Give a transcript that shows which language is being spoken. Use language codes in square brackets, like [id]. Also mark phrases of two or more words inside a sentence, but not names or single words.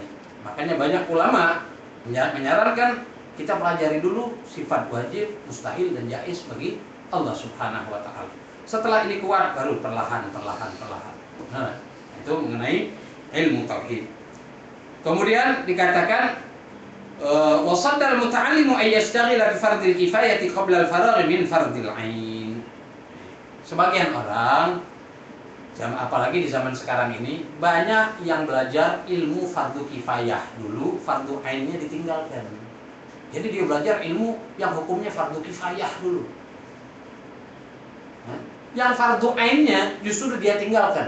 [id] Makanya banyak ulama menyarankan kita pelajari dulu sifat wajib, mustahil dan jaiz bagi Allah [ar] سبحانه وتعالى. [id] Setelah ini kuat baru perlahan. Nah, itu mengenai ilmu tauhid. Kemudian dikatakan [ar] وشد المتعلم أن يشتغل بفرض الكفاية قبل الفراغ من فرض العين. [id] Sebagian orang, apalagi di zaman sekarang ini, banyak yang belajar ilmu fardu kifayah dulu, fardu ainnya ditinggalkan. Jadi dia belajar ilmu yang hukumnya fardu kifayah dulu. Yang fardu ainnya justru dia tinggalkan.